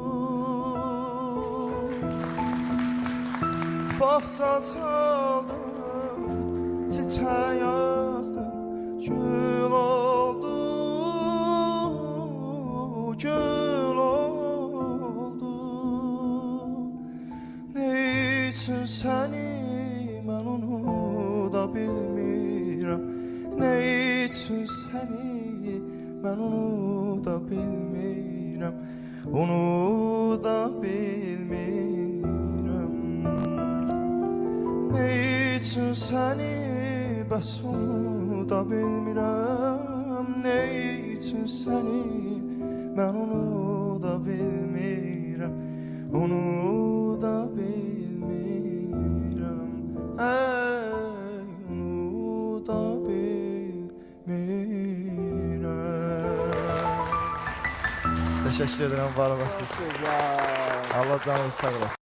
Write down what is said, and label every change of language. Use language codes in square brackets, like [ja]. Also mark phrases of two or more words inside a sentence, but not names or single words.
[az] Bağça saldım, çiçek yazdım, gül oldu, gül oldu. Ne üçün səni mən unuda bilmirəm, ne üçün səni mən unuda bilmirəm, unuda bilmirəm. Ne üçün səni bəs unuda bilmirəm, ne üçün səni mən unuda bilmirəm, unuda bilmirəm, ey unuda bilmirəm. [tr] Teşekkür ederim, [az] var olasınız. Allah canınızı sağ olasın.